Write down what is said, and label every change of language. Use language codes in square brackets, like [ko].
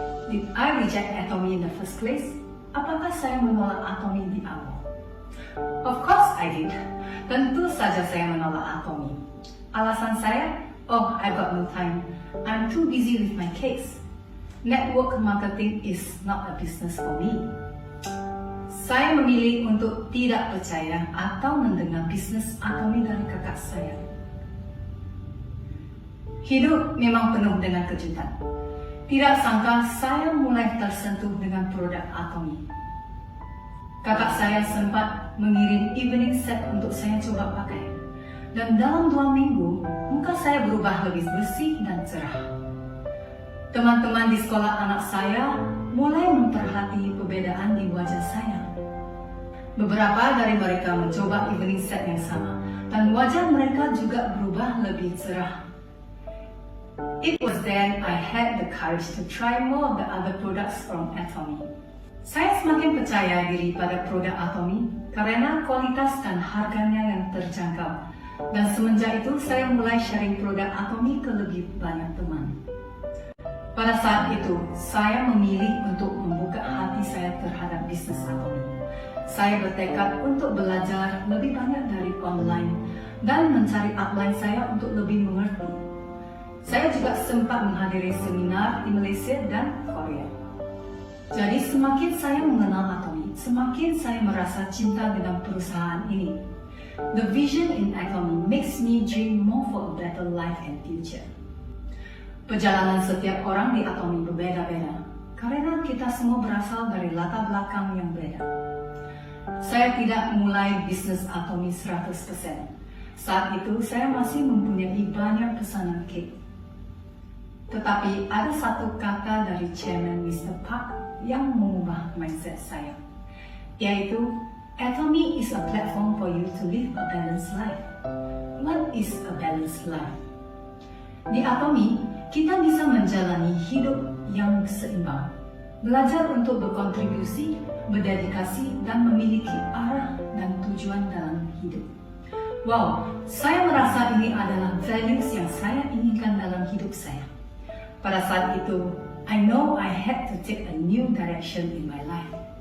[en] Did I reject Atomy in the first place? [id] Apakah saya menolak Atomy di awal? [en] Of course I did. [id] Tentu saja saya menolak Atomy. Alasan saya, [en] oh, I've got no time. I'm too busy with my cakes. Network marketing is not a business for me. [id] Saya memilih untuk tidak percaya atau mendengar bisnis Atomy dari kakak saya. Hidup memang penuh dengan kejutan. Tidak sangka saya mulai tersentuh dengan produk Atomy. Kakak saya sempat mengirim evening set untuk saya coba pakai. Dan dalam 2 minggu, muka saya berubah lebih bersih dan cerah. Teman-teman di sekolah anak saya mulai memperhati perbedaan di wajah saya. Beberapa dari mereka mencoba evening set yang sama, dan wajah mereka juga berubah lebih cerah. [en] It was then I had the courage to try more of the other products from Atomy. [id] Saya semakin percaya diri pada produk Atomy karena kualitas dan harganya yang terjangkau. Dan semenjak itu saya mulai sharing produk Atomy ke lebih banyak teman. Pada saat itu, saya memilih untuk membuka hati saya terhadap bisnis Atomy. Saya bertekad untuk belajar lebih banyak dari online dan mencari upline saya untuk lebih mengerti. Saya juga sempat menghadiri seminar di Malaysia dan Korea. Jadi semakin saya mengenal Atomy, semakin saya merasa cinta dengan perusahaan ini. [en] The vision in Atomy makes me dream more for a better life and future. [id] Perjalanan setiap orang di Atomy berbeda-beda, karena kita semua berasal dari latar belakang yang beda. Saya tidak mulai bisnis Atomy 100%. Saat itu saya masih mempunyai banyak pesanan cake. Tetapi ada satu kata dari Chairman Mr. Park yang mengubah mindset saya, yaitu [en] Atomy is a platform for you to live a balanced life. What is a balanced life? [id] Di Atomy, kita bisa menjalani hidup yang seimbang, belajar untuk berkontribusi, berdedikasi, dan memiliki arah dan tujuan dalam hidup. Wow, saya merasa ini adalah values yang saya inginkan dalam hidup saya. Pada saat itu, [en] I know I had to take a new direction in my life.